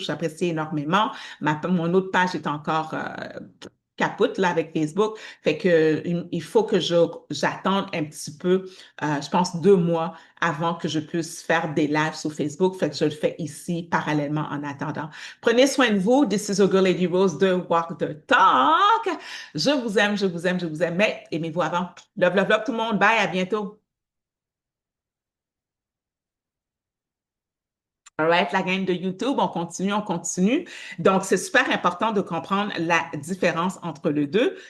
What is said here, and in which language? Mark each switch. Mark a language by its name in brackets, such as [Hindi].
[French] J'apprécie énormément. Mon autre page est encore capote là avec Facebook. Fait que il faut que j'attende un petit peu, je pense 2 mois avant que je puisse faire des lives sur Facebook. Fait que je le fais ici parallèlement en attendant. Prenez soin de vous. [English] This is your girl Lady Rose de Walk the Talk. [French] Je vous aime, je vous aime, je vous aime. Mais aimez-vous avant. [English] Love, love, love [French] tout le monde. Bye, à bientôt. [English] All right, [French] la gang de YouTube, on continue, on continue. Donc, c'est super important de comprendre la différence entre les deux.